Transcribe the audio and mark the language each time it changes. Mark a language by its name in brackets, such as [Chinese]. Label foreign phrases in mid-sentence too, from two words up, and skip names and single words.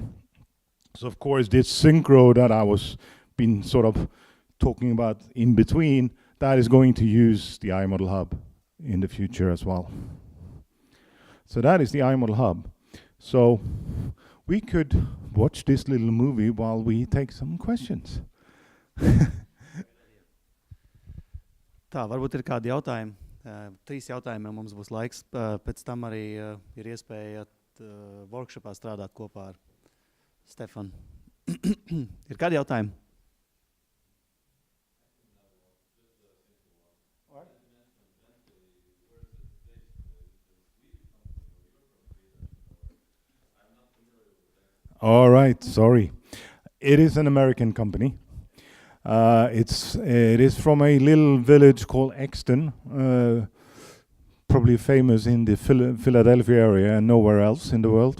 [English] So of course this synchro that I was been sort of talking about in between, that is going to use the iModel Hub in the future as well. So that is the iModel Hub. So we could watch this little movie while we take some questions. [Latvian] Tā, varbūt ir kādi jautājumi. 3 jautājumiem mums būs laiks. Pēc tam arī ir iespēja workshopā strādāt kopā ar Stefanu. Ir kādi jautājumi? [English] All right, sorry. It is an American company. It is from a little village called Exton, probably famous in the Philadelphia area and nowhere else in the world.